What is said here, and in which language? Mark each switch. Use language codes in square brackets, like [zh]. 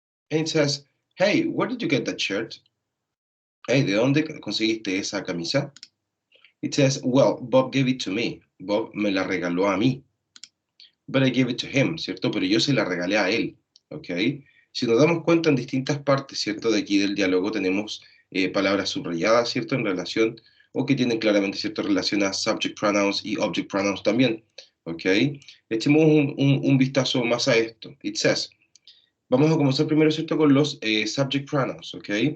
[en] And it says, hey, where did you get that shirt? [es] Hey, ¿de dónde conseguiste esa camisa? [en] It says, well, Bob gave it to me. [es] Bob me la regaló a mí. [en] But I gave it to him, [es] ¿cierto? Pero yo se la regalé a él, ¿ok? Si nos damos cuenta en distintas partes, ¿cierto?, de aquí del diálogo tenemos palabras subrayadas, ¿cierto?, en relación, o que tienen claramente, ¿cierto?, relación a subject pronouns y object pronouns también, ¿ok? Echemos un vistazo más a esto. [en] It says, [es] vamos a comenzar primero, ¿cierto?, con los subject pronouns, ¿ok?